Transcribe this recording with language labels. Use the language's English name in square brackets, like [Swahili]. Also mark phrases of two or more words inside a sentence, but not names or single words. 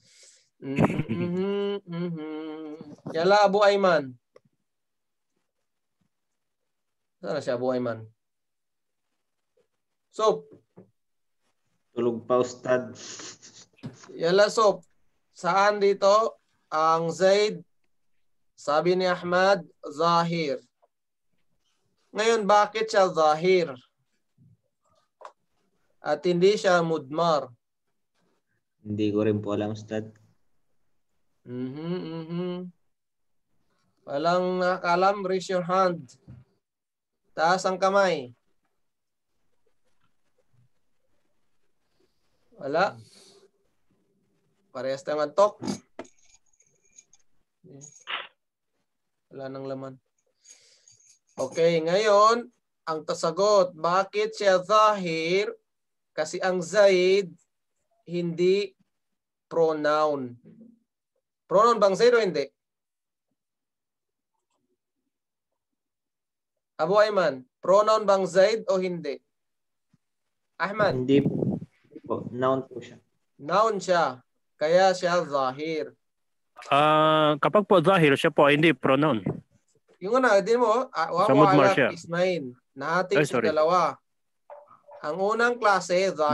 [Filipino] Yala Abu Ayman. Saan na siya Abu Ayman? Sob. Tulog pa, Ustad. Yala Sob. Saan dito ang Zaid? Sabi ni Ahmad, zahir. Ngayon, bakit siya zahir? At hindi siya mudmar. Hindi ko rin po alam, Ustad. Walang nakakalam, [English] raise your hand. [Filipino] Taas ang kamay. Wala. Parehas tayo mantok. Wala nang laman. Okay, ngayon, ang tasagot, bakit siya zahir? Kasi ang Zaid, hindi pronoun. Pronoun bang Zaid o hindi? Abu Ayman, pronoun bang Zaid o hindi? Ahmad? Hindi po. Noun po siya. Noun siya. Kaya siya zahir. Kapag po zahir, siya po ay hindi pronoun. Yung una, di mo, Sa mudmar siya. ismain. Nahating Ay, si sorry. dalawa. Ang unang klase, zahir.